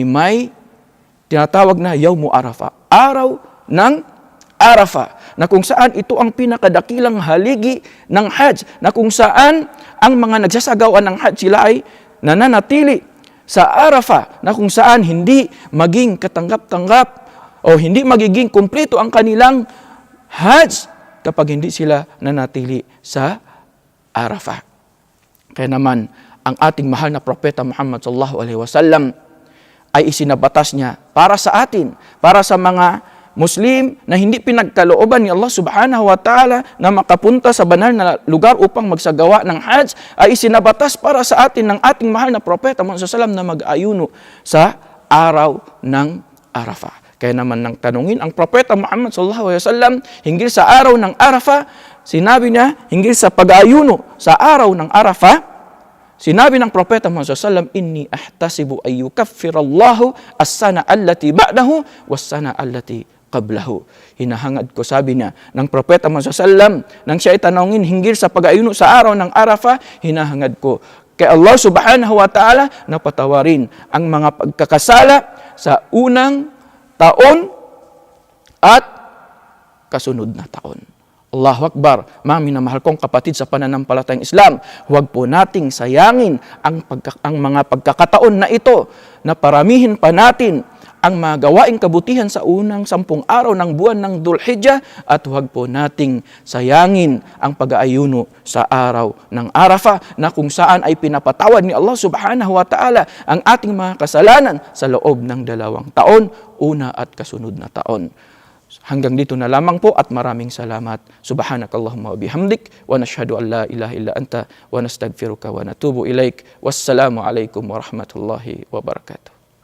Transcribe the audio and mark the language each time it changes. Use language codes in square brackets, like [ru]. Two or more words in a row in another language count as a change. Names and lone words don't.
[tl] may tinatawag na Yawmu Arafah, araw ng Arafah, na kung saan ito ang pinakadakilang haligi ng Hajj, na kung saan ang mga nagsasagawa ng Hajj sila ay nananatili sa Arafah, na kung saan hindi maging katanggap-tanggap o hindi magiging kumpleto ang kanilang Hajj kapag hindi sila nanatili sa Arafah. Kaya naman, ang ating mahal na propeta Muhammad [ar] صلى الله عليه وسلم [tl] ay isinabatas niya para sa atin, para sa mga Muslim na hindi pinagkalooban ni Allah [ar] سبحانه وتعالى [tl] na makapunta sa banal na lugar upang magsagawa ng Hajj, ay isinabatas para sa atin ng ating mahal na propeta Muhammad [ar] صلى الله عليه وسلم [tl] na mag-ayuno sa araw ng Arafah. Kaya naman nang tanungin ang propeta Muhammad [ar] صلى الله عليه وسلم [tl] hinggil sa araw ng Arafah, sinabi niya hinggil sa pag-ayuno sa araw ng Arafah, sinabi ng propeta Muhammad [ar] صلى الله عليه وسلم, إني أحتسب أن يكفر الله السنة التي بعده والسنة التي قبله. [tl] Hinahangad ko, sabi niya ng propeta Muhammad [ar] صلى الله عليه وسلم, [tl] nang siya ay tanungin hinggil sa pag-ayuno sa araw ng Arafah, hinahangad ko kay Allah [ar] سبحانه وتعالى [tl] na patawarin ang mga pagkakasala sa unang taon at kasunod na taon. [ar] الله أكبر. [tl] Mga minamahal kong kapatid sa pananampalatayang Islam, huwag po nating sayangin ang mga pagkakataon na ito, na paramihin pa natin ang mga gawaing kabutihan sa unang 10 araw ng buwan ng Dhul-Hijjah, at huwag po nating sayangin ang pag-aayuno sa araw ng Arafah, na kung saan ay pinapatawad ni Allah [ar] سبحانه وتعالى [tl] ang ating mga kasalanan sa loob ng 2 taon, una at kasunod na taon. Hanggang dito na lamang po, at maraming salamat. [ar] سبحانك اللهم وبحمدك، ونشهد أن لا إله إلا أنت، ونستغفرك ونتوب إليك. والسلام عليكم ورحمة الله وبركاته.